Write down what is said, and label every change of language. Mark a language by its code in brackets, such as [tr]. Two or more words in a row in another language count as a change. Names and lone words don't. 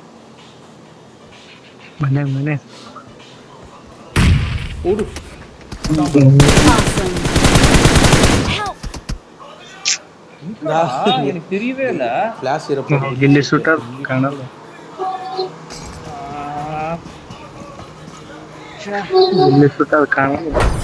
[kn] ಮನೆ [ta] ஓடு. [en] Awesome. Help! [ta] எனக்கு தெரியவே இல்ல. ஃப்ளாஷ் இறப்போ [kn] ಇಲ್ಲಿ ಶೂಟರ್ ಕಾಣಲ್ಲ ಇಲ್ಲಿ ಶೂಟರ್ ಕಾಣಲ್ಲ